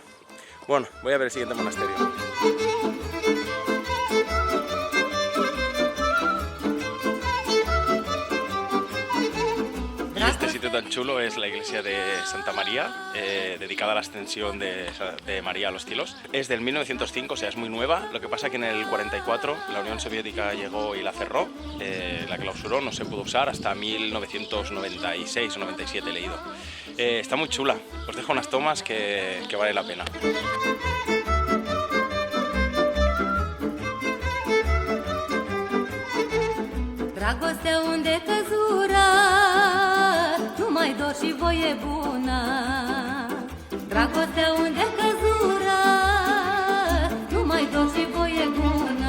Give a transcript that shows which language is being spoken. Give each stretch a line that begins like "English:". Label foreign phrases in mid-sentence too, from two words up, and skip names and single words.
Spanish: Bueno, voy a ver el siguiente monasterio. Y este sitio tan chulo es la iglesia de Santa María, dedicada a la ascensión de María a los cielos. Es del 1905, o sea, es muy nueva. Lo que pasa que en el 44 la Unión Soviética llegó y la cerró, la clausuró, no se pudo usar hasta 1996 o 97 he leído. Está muy chula, os dejo unas tomas que vale la pena.
Romanian: Dragostea unde căzura, nu mai dor și voie bună. Dragostea unde căzura, nu mai dor și voie bună.